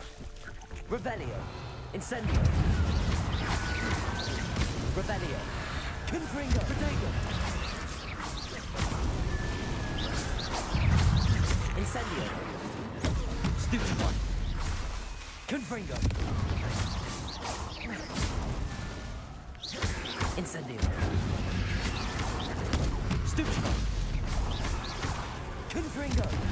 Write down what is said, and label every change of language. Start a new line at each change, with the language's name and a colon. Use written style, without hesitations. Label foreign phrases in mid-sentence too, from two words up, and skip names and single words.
English: Revelio. Incendio. Revelio. Confringo. Protego. Incendio. Stupid one. Confringo. Incendio. Stupid one. Confringo.